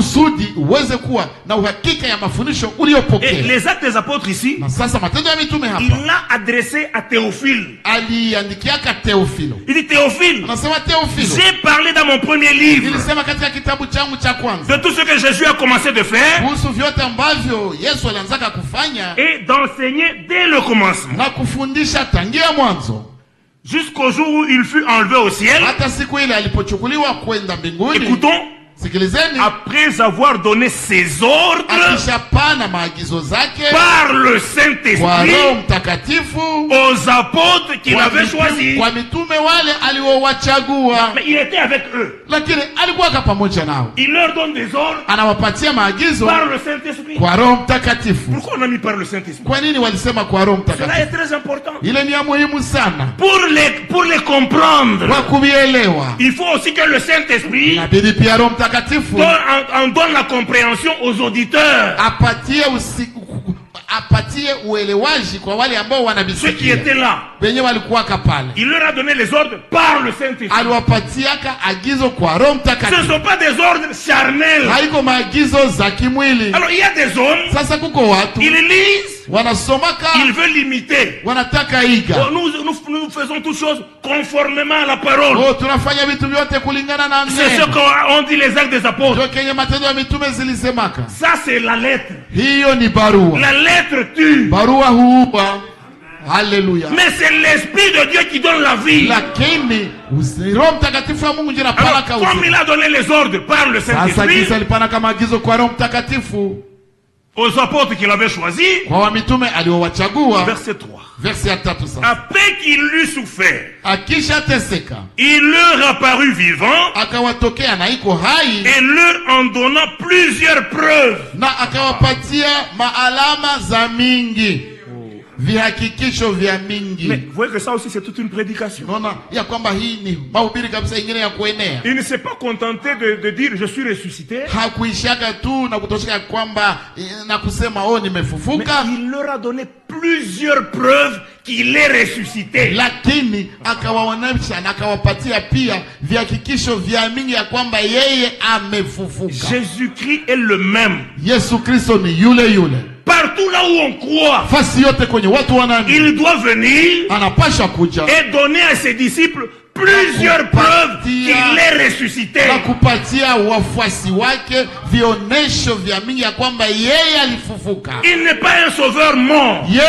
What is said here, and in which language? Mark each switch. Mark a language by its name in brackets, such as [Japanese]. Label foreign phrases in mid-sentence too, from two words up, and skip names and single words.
[French] Et les actes des apôtres ici, il l'a adressé à Théophile. Il dit Théophile, j'ai parlé dans mon premier livre de tout ce que Jésus a commencé de faire [Swahili] kuhusu vyote ambavyo Yesu alianzaka kufanya, [French] et d'enseigner dès le commencement, [Swahili] na kufundisha tangia mwanzo [French] jusqu'au jour où il fut enlevé au ciel. [Swahili] hata siku ile alipochukuliwa kwenda mbinguni. [French] Écoutons. [Swahili] Sikilizeni, [French] après avoir donné ses ordres [Swahili] akishapana maagizo zake [French] par le Saint-Esprit aux apôtres qu'il avait choisis, [Swahili] kwa mitume wale aliowachagua, [French] mais il était avec eux, [Swahili] lakini alikuwa pamoja nao. [French] Il leur donne des ordres [Swahili] anawapatia maagizo [French] par le Saint-Esprit. [Swahili] Kwa Roho Mtakatifu. [French] Pourquoi on a mis par le Saint-Esprit? [Swahili] Kwa nini walisema kwa Roho Mtakatifu? [French] Cela est très important. [Swahili] Ile ni ya muhimu sana. [French] Pour les comprendre, [Swahili] kwa kuvielewa, [French] il faut aussi que le Saint-Esprit on donne la compréhension aux auditeurs, [Swahili] apatie uelewaji kwa wale ambao wanabisikia. [French] Ceux qui étaient là, [Swahili] wenye walikuwa pale. [French] Il leur a donné les ordres par le Saint-Esprit. [Swahili] Aliwapatiaka agizo kwa Roho Mtakatifu. [French] Ce ne sont pas des ordres charnels. [Swahili] Haiko maagizo za kimwili. [French] Alors il y a des hommes, [Swahili] sasa kuko watu, [French] ils lisent, [Swahili] wanasomaka, [French] ils veulent l'imiter, [Swahili] wanataka iga. [French] Nous faisons toutes choses conformément à la parole. [Swahili] Tunafanya vitu vyote kulingana na neno. [French] C'est ce qu'ont dit les actes des apôtres. Ça c'est la lettre. [Swahili] Hiyo ni barua. [French] La lettre tue. [Swahili] Barua huua. [French] Alléluia. Mais c'est l'Esprit de Dieu qui donne la vie. [Swahili] Lakini Roho Mtakatifu wa Mungu ndiye anapeleka uzima. [French] Comme il a donné les ordres par le Saint-Esprit, [Swahili] sasa alipana kama agizo kwa Roho Mtakatifu [French] aux apôtres qu'il avait choisis, [Swahili] kwa mitume aliowachagua. [French] Verset 3. Verset 3 sasa. Après qu'il eut souffert, [Swahili] akishateseka, [French] il leur apparut vivant, [Swahili] akawatokea na iko hai, [French] et leur en donnant plusieurs preuves, [Swahili] na akawapatia maalama za mingi, vihakikisho vya mingi. [French] Mais vous voyez que ça aussi c'est toute une prédication. [Swahili] Unaona ya kwamba hii ni mahubiri kabisa ingine ya kuenea. [French] Il ne s'est pas contenté de dire je suis ressuscité. [Swahili] Hakuishaka tu na kutosheka kwamba na kusema oh nimefufuka. [French] Mais il leur a donné plusieurs preuves qu'il est ressuscité. [Swahili] Lakini akawaonesha na akawapatia pia vihakikisho vya mingi ya kwamba yeye amefufuka. [French] Jésus-Christ est le même. [Swahili] Yesu Kristo ni yule yule. [French] Partout là où on croit, il doit venir et donner à ses disciples plusieurs preuves qu'il est ressuscité. Il n'est pas un sauveur mort.